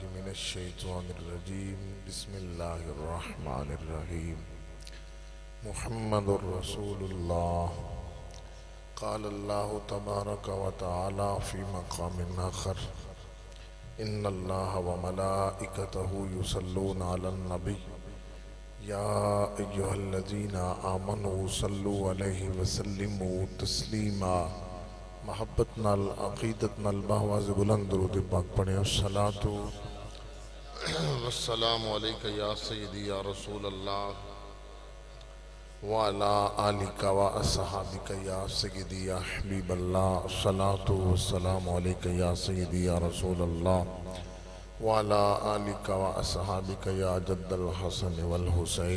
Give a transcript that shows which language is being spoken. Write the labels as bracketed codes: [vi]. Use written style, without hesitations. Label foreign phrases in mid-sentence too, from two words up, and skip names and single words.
[ar] من الشيطان الرجيم بسم الله الرحمن الرحيم محمد رسول الله قال الله تبارك وتعالى في مقام آخر ان الله وملائكته يصلون على النبي یا ایہا الذین آمنوا صلوا علیہ وسلموا تسلیما۔ [pa] محبت نال عقیدت نال بہواز بلند درود پاک پڑھیں۔ [ar] الصلاۃ والسلام علیک یا سیدی یا رسول اللہ وعلی آلک و اصحابک یا سیدی یا حبیب اللہ۔ الصلاۃ والسلام علیک یا سیدی یا رسول اللہ وعلا آلک و اصحابک یا جد الحسن والحسین۔